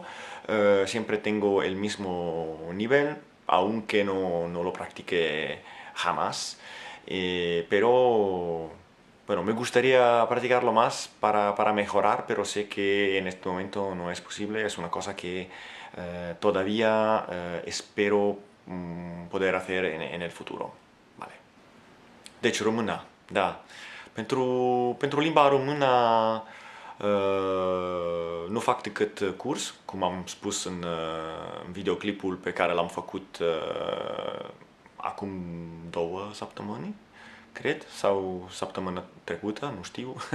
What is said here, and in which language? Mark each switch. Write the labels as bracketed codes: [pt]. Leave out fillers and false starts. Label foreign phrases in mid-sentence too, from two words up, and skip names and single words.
[es] Siempre tengo el mismo nivel, aunque no lo practique jamás. Pero bueno, me gustaría practicarlo más para mejorar, pero sé que en este momento no es posible. Es una cosa que todavía espero poder hacer în el futuro. Vale. [ro] Deci româna, da. Pentru limba română nu fac decât curs, cum am spus în videoclipul pe care l-am făcut acum 2 săptămâni, cred, sau săptămâna trecută, nu știu.